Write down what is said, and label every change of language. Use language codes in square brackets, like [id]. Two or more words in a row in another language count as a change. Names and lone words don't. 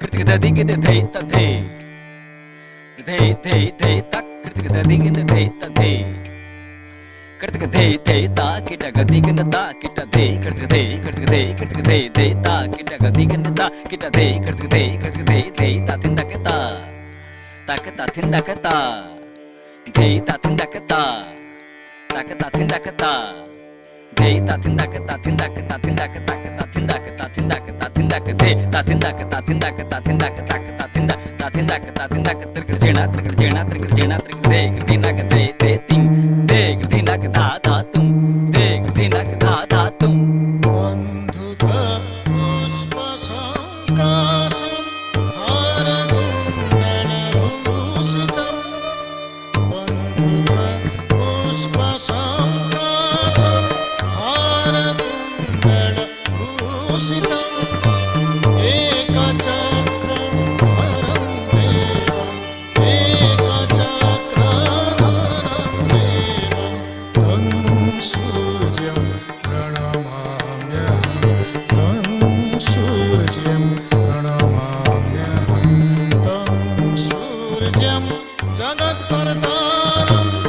[sa] दिगिन धे तधे धे धे धे तक कृतिक दिगिन धे तधे कृतिक धे धे ता किट गदिगिन ता किट धे कृतिक धे कृतिक धे धे ता किट गदिगिन ता किट धे कृतिक धे धे ता थिंदा के ता थिंदा के ता धे ता थिंदा के ता थिंदा के ता धे ता थिंदा के ता थिंदा के ता थिंदा के ता थिंदा के ता थिंदा के ता थिंदा के धे ता थिंदा के ता थिंदा के ता थिंदा के ता थिंदा ता थिंदा के त्रिकड़ जेना दे कृतिना के दे तिंग दे कृतिना के धा तुम दे कृतिना के धा तुम बंधुक पुष्प संकाशं हारकुण्डलभूषितं बंधुक पुष्प संकाशं हारकुण्डलभूषितं एकचक्रं हरं देवं एकचक्रधरं देवं तं सूर्यं प्रणमाम्यहं तं सूर्यं प्रणमाम्यहं तं सूर्यं जगत्कर्तारं